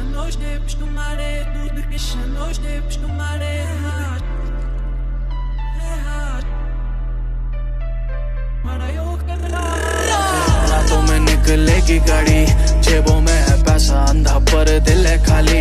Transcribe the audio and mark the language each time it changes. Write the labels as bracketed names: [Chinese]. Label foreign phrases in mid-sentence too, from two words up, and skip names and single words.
[Portuguese] Nós devemos tomar tudo que nós devemos tomar errado. [Hindi] रातों में निकलेगी गाड़ी, जेबों में है पैसा अंधा पर दिल है खाली।